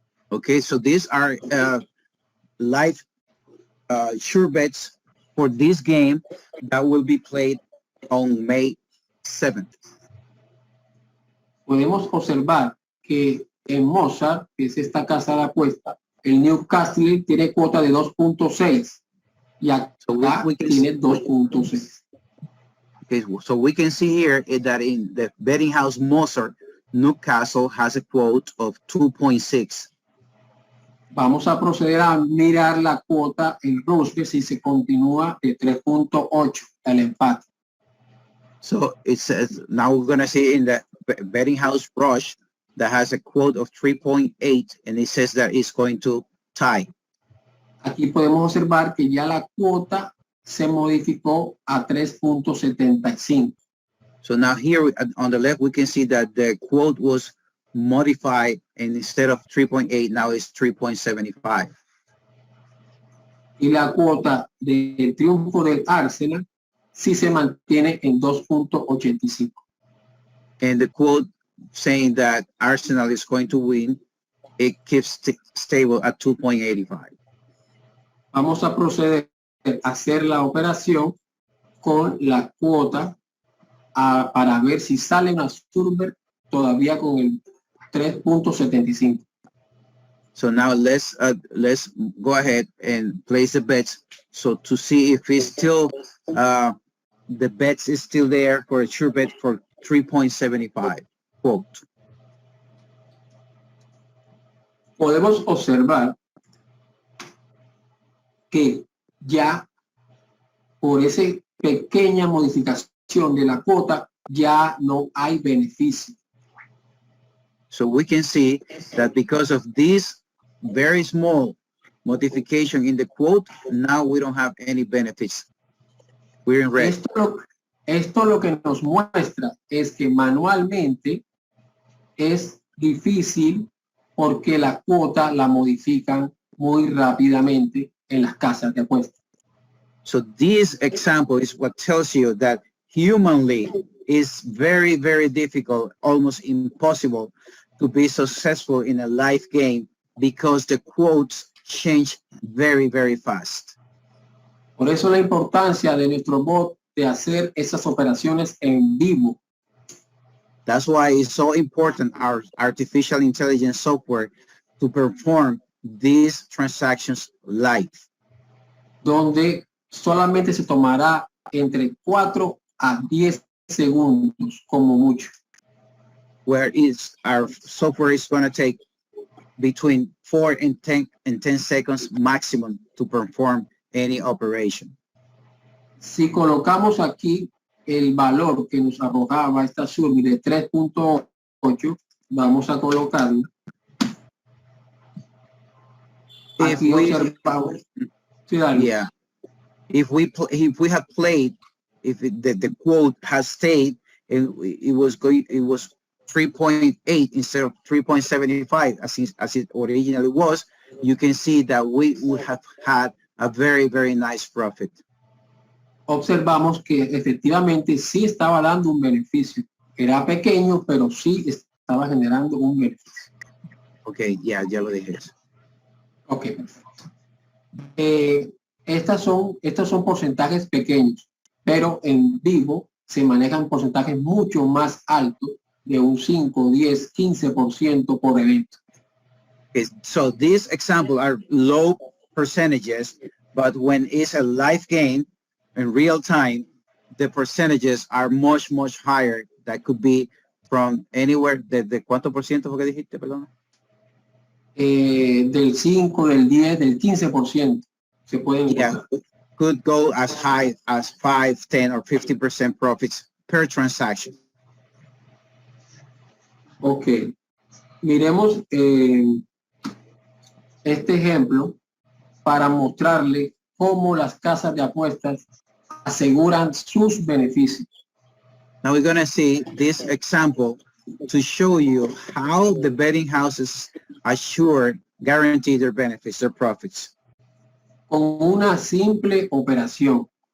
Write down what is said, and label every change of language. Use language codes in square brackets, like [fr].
[en] Okay, so these are live sure bets for this game that will be played on May 7th. [es] Podemos observar que en Mozart, que es esta casa de apuesta, el Newcastle tiene cuota de 2.6 y acá tiene 2.6. [en] Okay, so we can see here that in the betting house Mozart, Newcastle has a quote of 2.6. [es] Vamos a proceder a mirar la cuota en Roosevelt si se continúa de 3.8 el empate. [en] So it says, now we're going to see in the betting house brush that has a quote of 3.8, and it says that it's going to tie. [es] Aquí podemos observar que ya la cuota se modificó a 3.75. [en] So now here on the left, we can see that the quote was modified, and instead of 3.8, now it's 3.75. [es] Y la cuota de triunfo del Arsenal sí se mantiene en 2.85. [en] And the quote saying that Arsenal is going to win, it keeps stable at 2.85. [es] Vamos a proceder a hacer la operación con la cuota para ver si sale una Sturbert todavía con el 3.75. [en] So now let's go ahead and place the bets. So to see if it's still the bets is still there for a sure bet for 3.75 quote. [es] Podemos observar que ya por esa pequeña modificación de la cuota ya no hay beneficio. [en] So we can see that because of this very small modification in the quote, now we don't have any benefits. We're in red. [es] Esto lo que nos muestra es que manualmente es difícil porque la cuota la modifican muy rápidamente en las casas de apuestas. [en] So this example is what tells you that humanly is very, very difficult, almost impossible to be successful in a live game because the quotes change very, very fast. [es] Por eso la importancia de nuestro bot de hacer esas operaciones en vivo. [en] That's why it's so important, our artificial intelligence software, to perform these transactions live. [es] Donde solamente se tomará entre 4 a 10 segundos como mucho. [en] Where our software is going to take between 4 and 10 seconds maximum to perform any operation. [es] Si colocamos aquí el valor que nos arrojaba esta SURMI de 3.8, vamos a colocarlo. Aquí observamos. Yeah. [en] If we had played, if the quote has stayed, it was 3.8 instead of 3.75 as it originally was, you can see that we would have had a very, very nice profit. [es] Observamos que efectivamente sí estaba dando un beneficio. Era pequeño, pero sí estaba generando un beneficio. Okay, ya lo dije. Ok, perfecto. Estos son porcentajes pequeños, pero en vivo se manejan porcentajes mucho más altos de un 5, 10, 15% por evento. [en] Okay, so these examples are low percentages, but when it's a live game in real time, the percentages are much, much higher. That could be from anywhere, [es] ¿de cuánto por ciento fue que dijiste, perdón? Del 5, del 10, del 15% se pueden encontrar. [en] Yeah, could go as high as 5, 10, or 50% profits per transaction. [es] Ok, miremos este ejemplo para mostrarle cómo las casas de apuestas aseguran sus beneficios. [en] Now we're going to see this example to show you how the betting houses guarantee their benefits, their profits. [es] Con una simple operación.